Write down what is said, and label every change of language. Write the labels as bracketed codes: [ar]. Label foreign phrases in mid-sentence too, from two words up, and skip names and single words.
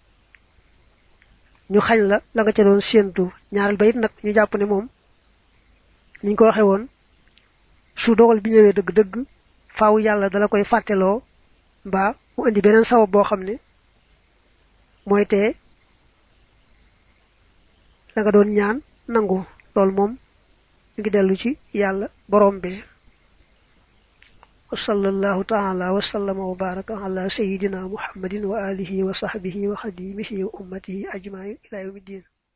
[wo] ñu xañ la la nga ca doon séentu ñaaral ba it nag ñu jàpp ne moom niñ ko waxe woon su dogal bi ñëwee dëgg-dëgg faaw yàlla dala koy fàtteloo mbaa mu indi beneen sabab boo xam ne mooy tee la nga doon ñaan nangu loolu moom ngi dellu ci yàlla borom bi [ar] وصلى الله تعالى وسلم وبارك على سيدنا محمد وعلى آله وصحبه وخادمه وأمته أجمعين إلى يوم الدين